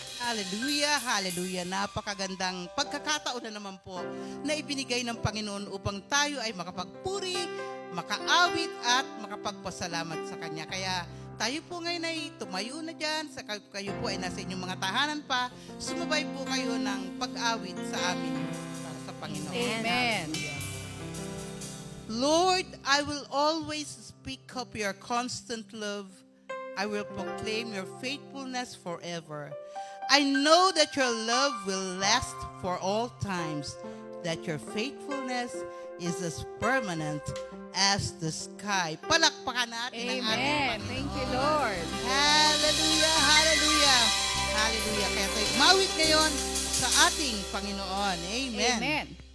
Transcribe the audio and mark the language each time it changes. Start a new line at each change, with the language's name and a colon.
Filipino: Hallelujah, hallelujah. Napakagandang pagkakataon na naman po na ibinigay ng Panginoon upang tayo ay makapagpuri, makaawit at makapagpasalamat sa Kanya. Kaya tayo po ngayon ay tumayo na dyan, kayo po ay nasa inyong mga tahanan pa, sumabay po kayo ng pag-awit sa amin para sa Panginoon. Amen.
English: Lord, I will always speak of your constant love. I will proclaim your faithfulness forever. I know that your love will last for all times, that your faithfulness is as permanent as the sky.
Filipino: Palakpakan natin ang ating Amen. Panginoon.
English: Thank you, Lord. Hallelujah, hallelujah, hallelujah.
Filipino: Kaya tayo mawit ngayon sa ating Panginoon. Amen. Amen.